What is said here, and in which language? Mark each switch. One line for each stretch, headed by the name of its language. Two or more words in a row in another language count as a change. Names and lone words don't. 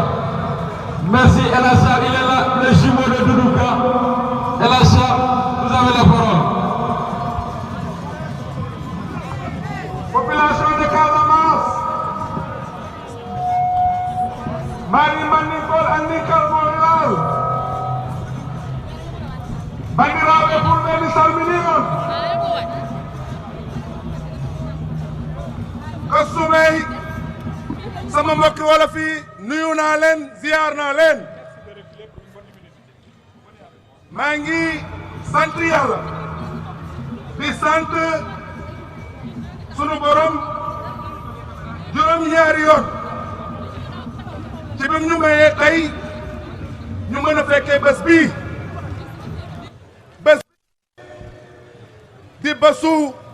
French: Merci Elassar, il est là, le jumeau de Doudou Ka. Elassar, vous avez la parole. Population de Casamance. Nicole Anikal Montréal.
Fula: Bandiraɓe fulɓe mi salmini on.
Wolof: Kasumay sama mbokki wolof yi nuyu naa leen ziar naa leen. maa ngi sant yàlla di sant sunu borom juróom-ñaari yoon ci bi ñu mayee tey ñu mën a fekkee bés bii bés di bésu